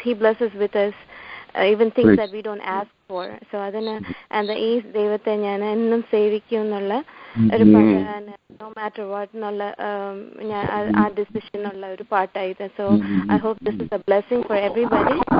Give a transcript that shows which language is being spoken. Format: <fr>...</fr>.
<en>He blesses with us even things that we don't ask for. So adana and</en> <ml>ഈ ദൈവത്തെ ഞാൻ എന്നും സേവിക്കും എന്നുള്ള ഒരു പാട്ട്,</ml> <en>no matter what</en> <ml>എന്നുള്ള ആ ഡിസിഷൻ ഉള്ള ഒരു പാട്ടായത്.</ml> <en>So I hope this is a blessing for everybody.</en>